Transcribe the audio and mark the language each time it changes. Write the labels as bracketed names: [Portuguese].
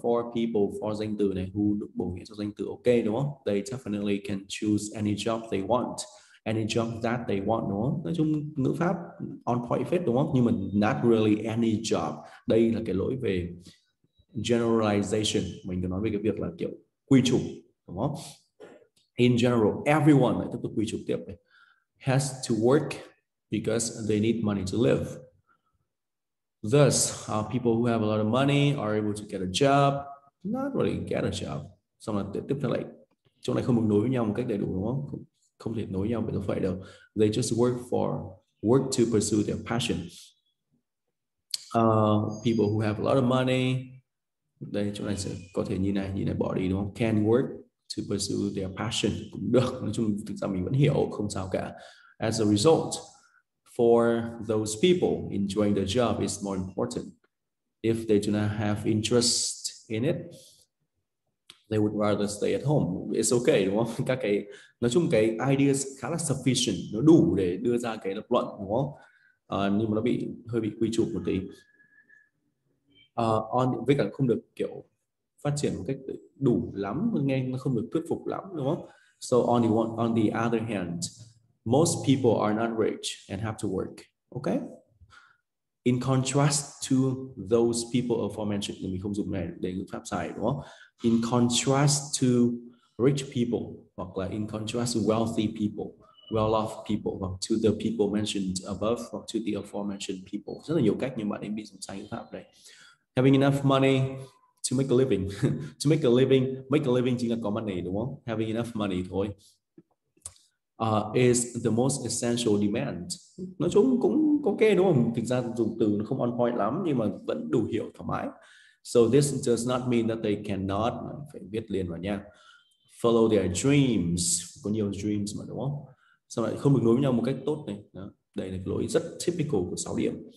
[Vietnamese] For people, for danh từ này, who được bổ nghĩa cho danh từ ok đúng không? [English] They definitely can choose any job they want, any job that they want đúng không? [Vietnamese] Nói chung ngữ pháp on point phết đúng không? Nhưng mà not really any job. Đây là cái lỗi về generalization. Mình có nói về cái việc là kiểu quy chụp đúng không? [English] In general, everyone, lại tiếp tục quy chụp tiếp này, has to work because they need money to live. Thus, people who have a lot of money are able to get a job, not really get a job. [Vietnamese] Xong là tiếp theo lại, chỗ này không được nối với nhau một cách đầy đủ đúng không? Không thể nối nhau bởi nó phải đâu. [English] They just work to pursue their passion. [Vietnamese] People who have a lot of money, đây chỗ này sẽ có thể như này bỏ đi đúng không? Can work to pursue their passion cũng được. Nói chung thực ra mình vẫn hiểu, không sao cả. [English] As a result, for those people, enjoying the job is more important. If they do not have interest in it, they would rather stay at home. It's okay đúng không? [Vietnamese] Các cái, nói chung cái ideas khá là sufficient, nó đủ để đưa ra cái lập luận đúng không? Nhưng mà nó hơi bị quy chụp một tí. Với cả không được kiểu phát triển một cách đủ lắm, nghe nó không được thuyết phục lắm đúng không? [English] So on the other hand, most people are not rich and have to work. Okay? [Vietnamese] In contrast to those people aforementioned, mình không dùng này để ngữ pháp sai đúng không? [English] In contrast to rich people, hoặc là in contrast to wealthy people, well-off people, hoặc to the people mentioned above, hoặc to the aforementioned people. [Vietnamese] Rất là nhiều cách nhưng bạn ấy bị dùng sai ngữ pháp đây. [English] Having enough money to make a living. [Vietnamese] To make a living chính là có money đúng không? [English] Having enough money thôi. Is the most essential demand. [Vietnamese] Nói chung cũng ok đúng không? Thực ra dùng từ nó không on point lắm nhưng mà vẫn đủ hiểu thoải mái. [English] So this does not mean that they cannot, phải viết liền vào nha, follow their dreams. [Vietnamese] Có nhiều dreams mà đúng không? Sao lại không được nối với nhau một cách tốt này? Đó. Đây là cái lỗi rất typical của 6 điểm.